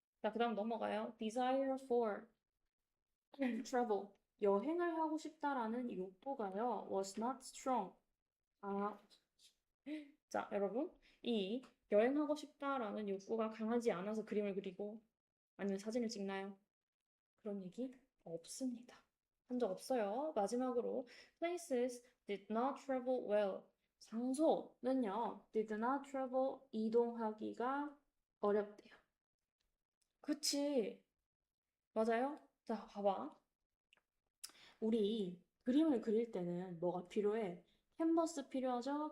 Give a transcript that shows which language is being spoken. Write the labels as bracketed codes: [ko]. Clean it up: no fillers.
[ko] 자, 그 다음 넘어가요. [en] Desire for travel. [ko] 여행을 하고 싶다라는 욕구가요. [en] Was not strong. [ko] 아, 자, 여러분. 이 여행하고 싶다라는 욕구가 강하지 않아서 그림을 그리고 아니면 사진을 찍나요? 그런 얘기 없습니다. 한 적 없어요. 마지막으로 [en] places did not travel well. [ko] 장소는요, [en] did not travel [ko] 이동하기가 어렵대요. 그치. 맞아요? 자, 봐봐. 우리 그림을 그릴 때는 뭐가 필요해? 캔버스 필요하죠?